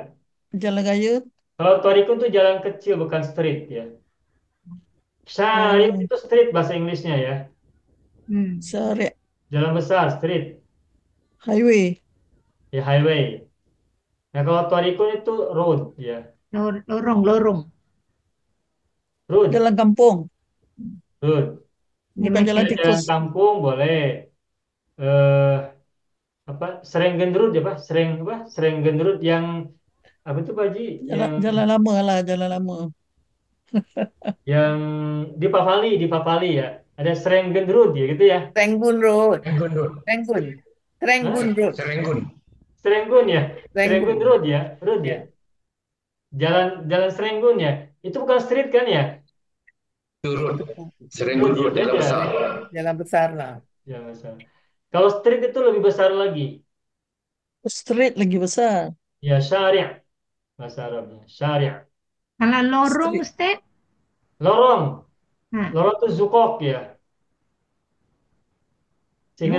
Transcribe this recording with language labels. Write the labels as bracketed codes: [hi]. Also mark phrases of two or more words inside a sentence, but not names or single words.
[ms] Jalan raya. Kalau torikun itu jalan kecil, bukan street ya. Syari' Oh, itu street bahasa Inggrisnya ya. syariah, Jalan besar, street. highway, Ya, highway. Nah, kalau Torikun itu road ya. Lorong. Road, jalan kampung, road. bukan jalan Limited. Jalan tikus. kampung boleh. Eh apa? Serenggen Road ya, Pak? Serenggen Road yang apa itu Pak Haji? Jalan jalan lama lah, jalan lama. Yang di Papali ya. Ada Serenggen Road ya gitu ya. Serenggun Road. Serenggun Road. Serenggun. Hah? Serenggun Road. Serenggun. Serenggun ya. Serenggun Serenggun. Road ya, road ya. Ya. Jalan Serenggun ya. Itu bukan street kan ya? Itu road. Serenggun Road ya, Road, jalan beda. besar. Jalan besar lah. Ya, masalah. Kalau street itu lebih besar lagi. Street lagi besar. Ya, syari' bahasa Arabnya. Syari'. Kalau lorong, Street. Ustaz? Lorong. Ha, Lorong itu zukok ya. Seingat